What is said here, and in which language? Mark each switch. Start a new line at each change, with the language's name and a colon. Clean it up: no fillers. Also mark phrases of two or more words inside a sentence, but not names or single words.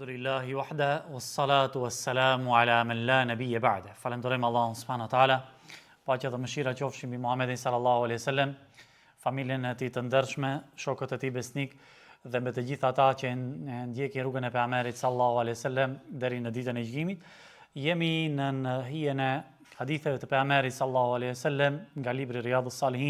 Arabic: الحمد لله وحده والصلاة والسلام على من لا نبي بعده.
Albanian: Falenderojmë Allahun
Arabic: سبحانه وتعالى.
Albanian: Paqja dhe mëshira qofshin mbi Muhamedit
Arabic: صلى الله عليه وسلم,
Albanian: familjen e tij të ndershme, shokët e tij besnik dhe me të gjithë ata që ndjekin rrugën e pejgamberit
Arabic: صلى الله عليه وسلم
Albanian: deri në ditën e gjykimit. Jemi në hijen e haditheve të pejgamberit
Arabic: صلى الله عليه وسلم
Albanian: nga libri Riyadhus Salihin.